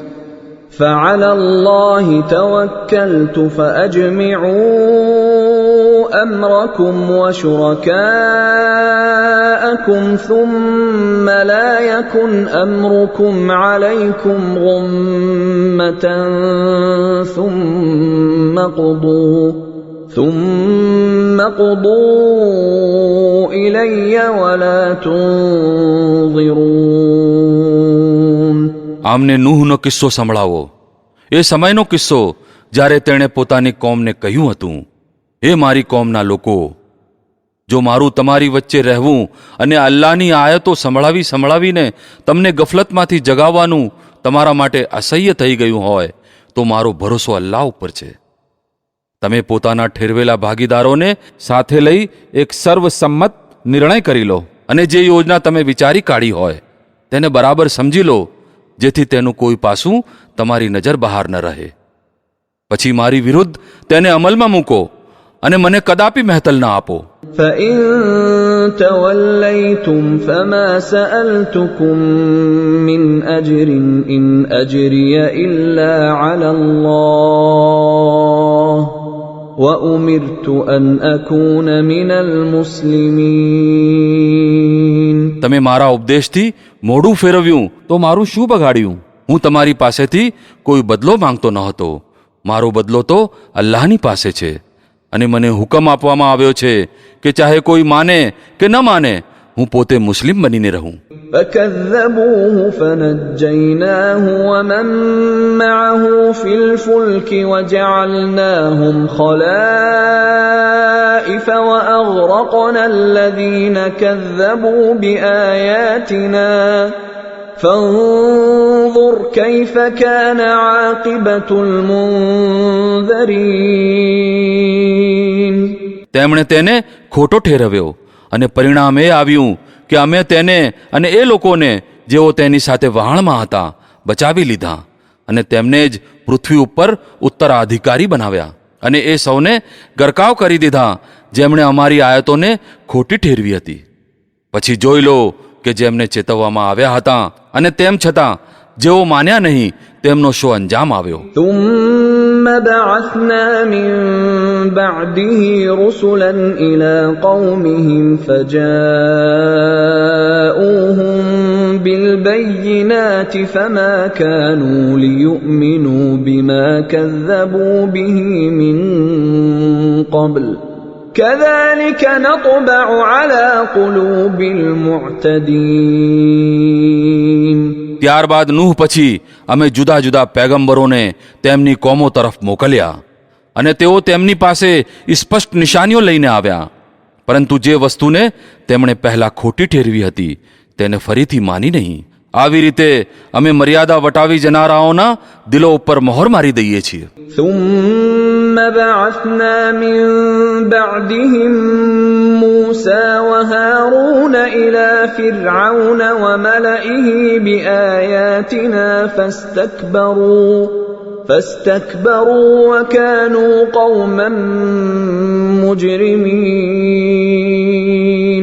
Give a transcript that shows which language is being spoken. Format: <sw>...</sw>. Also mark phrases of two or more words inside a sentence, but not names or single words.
<ar>فعلى الله توكلت فأجمعوا أمركم وشركاءكم ثم لا يكن أمركم عليكم غمة ثم قضوا إلي ولا تنظرون.</ar> <gu>આમને નૂહનો કિસ્સો સંભળાવો. એ સમયનો કિસ્સો જ્યારે તેણે પોતાની કોમને કહ્યું હતું, હે મારી કોમના લોકો, જો મારું તમારી વચ્ચે રહેવું અને અલ્લાહની આયતો સંભળાવીને તમને ગફલતમાંથી જગાવવાનું તમારા માટે અસહ્ય થઈ ગયું હોય તો મારો ભરોસો અલ્લાહ ઉપર છે. તમે પોતાના ઠેરવેલા ભાગીદારોને સાથે લઈ એક સર્વસંમત નિર્ણય કરી લો અને જે યોજના તમે વિચારી કાઢી હોય તેને બરાબર સમજી લો, જેથી તેનું કોઈ પાસું તમારી નજર બહાર ન રહે. પછી મારી વિરુદ્ધ તેને અમલમાં મૂકો અને મને કદાપી મહેતલ ના આપો.</gu> <ar>فإن توليتم فما سألتكم من أجر إن أجري إلا على الله وأمرت أن أكون من المسلمين.</ar> <gu>તમે મારા ઉપદેશથી મોઢું ફેરવ્યું તો મારું શું બગાડ્યું? હું તમારી પાસેથી કોઈ બદલો માંગતો ન હતો. મારો બદલો તો અલ્લાહની પાસે છે અને મને હુકમ આપવામાં આવ્યો છે કે ચાહે કોઈ માને કે ન માને, હું પોતે મુસ્લિમ બનીને રહું.</gu> <ar>فكذبوه فنجيناه ومن معه في الفلك وجعلناهم خلائف وأغرقنا الذين كذبوا بآياتنا فانظر كيف كان عاقبة المنذرين.</ar> <gu>તેમણે તેને ખોટો ઠેરવ્યો અને પરિણામ એ આવ્યું કે અમે તેને અને એ લોકોને જેઓ તેની સાથે વહાણમાં હતા બચાવી લીધા અને તેમને જ પૃથ્વી ઉપર ઉત્તરાધિકારી બનાવ્યા અને એ સૌને ગરકાવ કરી દીધા જેમણે અમારી આયતોને ખોટી ઠેરવી હતી. પછી જોઈ લો કે જેમને ચેતવવામાં આવ્યા હતા અને તેમ છતાં જેઓ માન્યા નહીં તેમનો શો અંજામ આવ્યો.</gu> <ar>ثم بعثنا من بعده رسلا إلى قومهم فجاءوهم بالبينات فما كانوا ليؤمنوا بما كذبوا به من قبل كذلك نطبع على قلوب المعتدين.</ar> <gu>ત્યારબાદ નૂહ પછી અમે જુદા જુદા પૈગંબરોને તેમની કોમો તરફ મોકલ્યા અને તેઓ તેમની પાસે સ્પષ્ટ નિશાનીઓ લઈને આવ્યા, પરંતુ જે વસ્તુને તેમણે પહેલા ખોટી ઠેરવી હતી તેને ફરીથી માની નહીં. આવી રીતે અમે મર્યાદા વટાવી જનારાઓના દિલો ઉપર મહોર મારી દઈએ છીએ.</gu> <ar>ثم بعثنا من بعدهم موسى وهارون إلى فرعون وملئه بآياتنا فاستكبروا وكانوا قوما مجرمين.</ar>